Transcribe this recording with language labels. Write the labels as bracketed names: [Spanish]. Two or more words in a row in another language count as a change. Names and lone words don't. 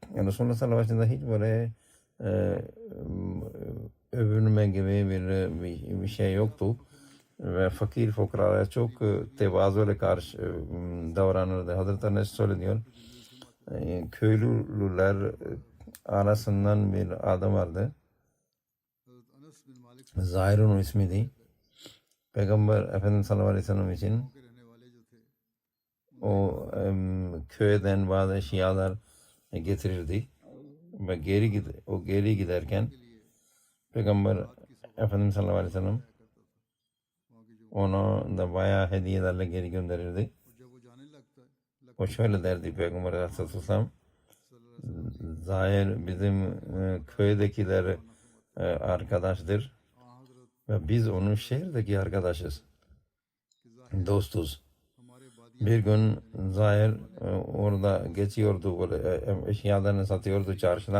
[Turkish] Resulullah [Arabic] صلى الله عليه وسلم [Turkish] hiç böyle övünme gibi bir şey yoktu. Ve fakir fukaraya çok tevazuyla karşı davranırdı. Hazreti Enes söylüyor. Köylüler arasından bir adam vardı. हज़रत अनस बिन मालिक Zahir'in ismiydi. Peygamber Efendimiz [Arabic] صلى الله عليه وسلم [Turkish] için [Hindi] के रहने वाले जो थे [Turkish] o köyden bazı eşyalar getirirdi. Ve geri giderken Peygamber Efendimiz [Arabic] صلى الله عليه وسلم [Turkish] ona da bayağı hediyelerle geri gönderirdi. [Hindi] और जब वो जाने लगता [Turkish] O şöyle derdi Peygamber Aleyhisselam, Zahir bizim köydekiler arkadaştır ve biz onun şehirdeki arkadaşız, dostuz. Bir gün Zahir orada geçiyordu, böyle eşyalarını satıyordu çarşıda.